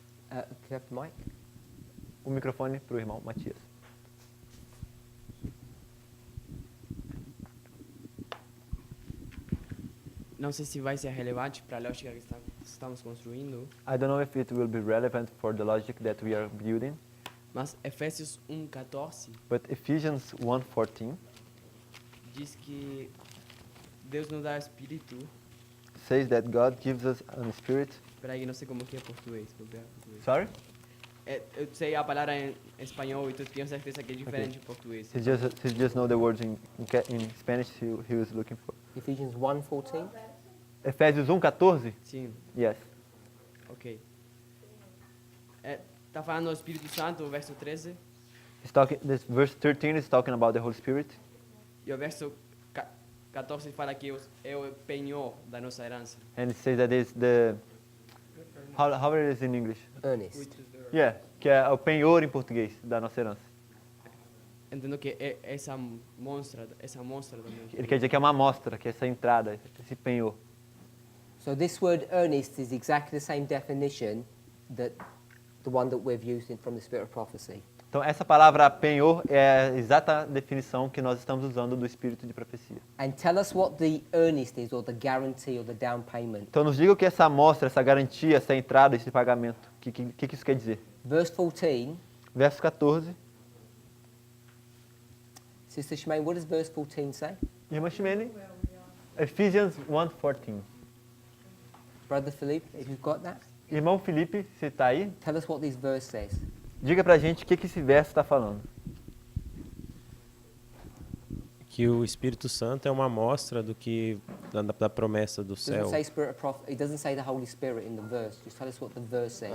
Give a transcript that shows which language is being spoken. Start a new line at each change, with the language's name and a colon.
English: Can you have the mic?
Portuguese: O microfone para o irmão Matias. Não sei se vai ser relevante para a lógica que estamos construindo,
English: I don't know if it will be relevant for the logic that we are building,
Portuguese: mas Efésios 1:14
English: but Ephesians 1:14
Portuguese: diz que Deus nos dá espírito.
English: says that God gives us a spirit.
Portuguese: Espera aí, não sei como que é português. Vou ver português.
English: Sorry?
Portuguese: Eu sei a palavra em espanhol e tu tenho certeza que é diferente em português.
English: He just know the words in Spanish he was looking for. Ephesians 1:14.
Portuguese: Efésios 1:14? Sim,
English: Yes.
Portuguese: ok. Tá falando do Espírito Santo, o verso 13,
English: This verse 13 is talking about the Holy Spirit.
Portuguese: e o verso 14 fala que é o penhor da nossa herança.
English: And it says that it's the how it is in English? Earnest. Yeah,
Portuguese: que é o penhor em português da nossa herança. Entendo que é essa monstra também. Ele quer dizer que é uma amostra, que é essa entrada, esse penhor.
English: So this word earnest is exactly the same definition that the one that we've used from the Spirit of Prophecy.
Portuguese: Então essa palavra penhor é a exata definição que nós estamos usando do espírito de profecia.
English: And tell us what the earnest is, or the guarantee, or the down payment.
Portuguese: Então nos diga o que é essa amostra, essa garantia, essa entrada, esse pagamento. O que isso quer dizer?
English: Verse 14.
Portuguese: Verso 14.
English: Sister Shemaine, what does verse 14 say?
Portuguese: Irmã Ximene, Ephesians 1:14.
English: Brother Philippe, if you've got that,
Portuguese: Irmão Felipe, você está aí?
English: tell us what this verse says.
Portuguese: Diga pra gente o que esse verso está falando. Que o Espírito Santo é uma amostra do que da promessa do
English: It doesn't
Portuguese: céu.
English: say Spirit of Prophet. It doesn't say the Holy Spirit in the verse. Just tell us what the verse says.